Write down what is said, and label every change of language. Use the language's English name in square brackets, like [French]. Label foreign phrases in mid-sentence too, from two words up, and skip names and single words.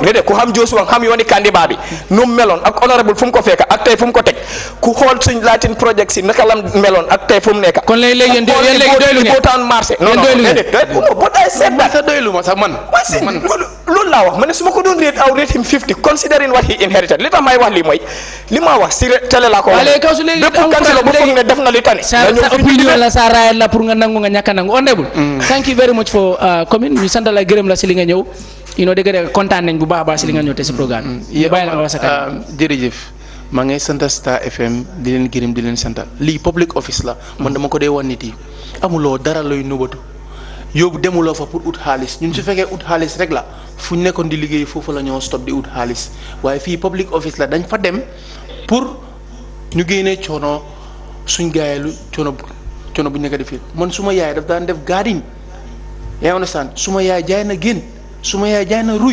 [Wolof] déedéet ku xam Jos Wang xam yooni candidat bi nu mu meloon ak honorable fu mu ko fekk ak tey fu mu ko teg ku xool suñ Latin project si naka la meloon ak tey fu mu nekk. kon léegi yéen léegi doylu ngeen Ibutaan marché. non non déedéet boo tay seet man sa doylu ma sax man. loolu laa wax ma ne su ma ko doon [English] rate him 50 considering what he inherited [Wolof] li tax may wax lii mooy li ma wax si télé laa ko wax. léegi kaw su léegi bépp kansilo bu foog ne def na li tane. sa opinion la sa raay la pour nga nangu nga ñàkk a nangu honorable. [English] thank you very much for [Wolof] commune ñu sant la gërëm la si li nga ñëw dëgg kontaan nañ bu baax a baax si li nga ñëw te si programme bi. bàyyi la nga wax sa kanam. jërëjëf maa ngay sant Star FM di leen gërëm di leen sant lii [English] public office [Wolof] la man dama ko dee wan nit yi amuloo dara looy nëbatu yóbbu demuloo fa pour ut xaalis ñun su fekkee ut xaalis rek la fu ñu nekkoon di liggéey foofu la ñoo stop di ut xaalis waaye fii [English] public office [Wolof] la dañ fa dem pour ñu génnee coono suñ gaayeelu coono bu ñu nekk di fii man suma yaay daf daan def garden yaa understand suma yaay jaay na génn suma yaay jaay na ruy